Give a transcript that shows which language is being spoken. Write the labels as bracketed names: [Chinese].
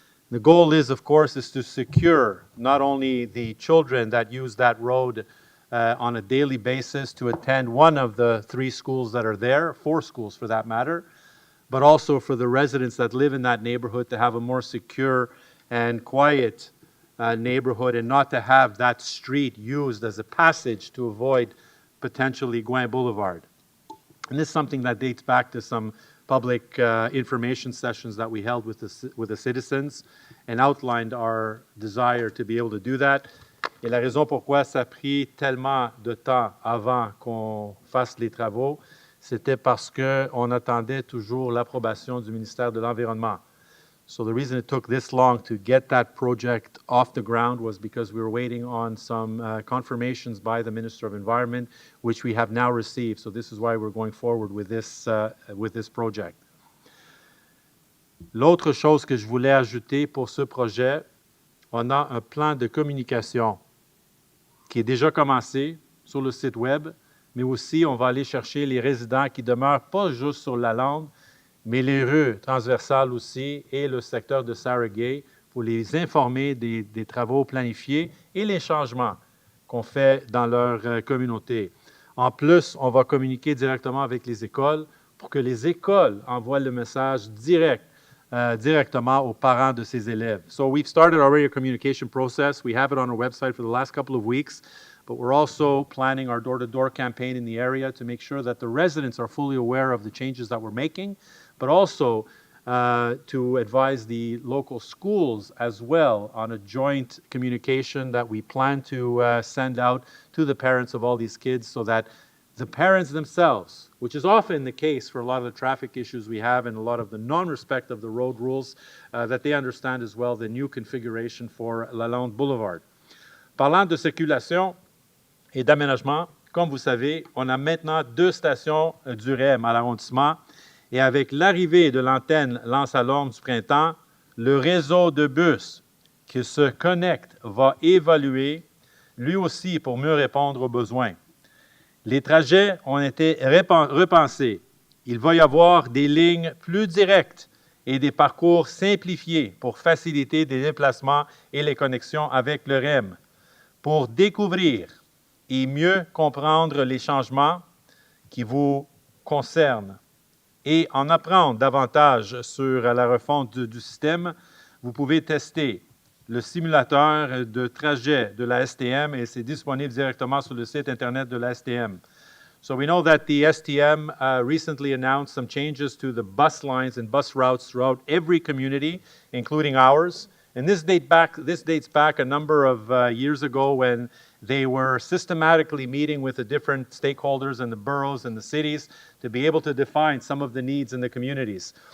[English] The goal is, of course, to secure not only the children that use that road on a daily basis to attend one of the 3 schools that are there, 4 schools for that matter, but also for the residents that live in that neighborhood to have a more secure and quiet neighborhood and not to have that street used as a passage to avoid potentially Gouin Boulevard. And this is something that dates back to some public information sessions that we held with the citizens and outlined our desire to be able to do that. [French] Et la raison pourquoi ça a pris tellement de temps avant qu'on fasse les travaux, c'était parce qu'on attendait toujours l'approbation du ministère de l'Environnement. [English] So the reason it took this long to get that project off the ground was because we were waiting on some confirmations by the Minister of Environment, which we have now received. So this is why we're going forward with this project. [French] L'autre chose que je voulais ajouter pour ce projet, on a un plan de communication qui est déjà commencé sur le site web, mais aussi on va aller chercher les résidents qui demeurent pas juste sur la lande, mais les rues transversales aussi et le secteur de Saragay pour les informer des travaux planifiés et les changements qu'on fait dans leur communauté. En plus, on va communiquer directement avec les écoles pour que les écoles envoient le message directement aux parents de ces élèves. [English] So we've started already a communication process. We have it on our website for the last couple of weeks, but we're also planning our door-to-door campaign in the area to make sure that the residents are fully aware of the changes that we're making, but also to advise the local schools as well on a joint communication that we plan to send out to the parents of all these kids so that the parents themselves, which is often the case for a lot of the traffic issues we have and a lot of the non-respect of the road rules, that they understand as well the new configuration for Lalonde Boulevard. [French] Parlant de circulation et d'aménagement, comme vous savez, on a maintenant 2 stations du REM à l'arrondissement et avec l'arrivée de l'antenne Lance-à-Lorme du printemps, le réseau de bus qui se connecte va évoluer lui aussi pour mieux répondre aux besoins. Les trajets ont été repensés. Il va y avoir des lignes plus directes et des parcours simplifiés pour faciliter des déplacements et les connexions avec le REM. Pour découvrir et mieux comprendre les changements qui vous concernent et en apprendre davantage sur la refonte du système, vous pouvez tester le simulateur de trajet de la STM et c'est disponible directement sur le site Internet de la STM. [English] So we know that the STM recently announced some changes to the bus lines and bus routes throughout every community, including ours. And this dates back a number of years ago when they were systematically meeting with the different stakeholders in the boroughs and the cities to be able to define some of the needs in the communities.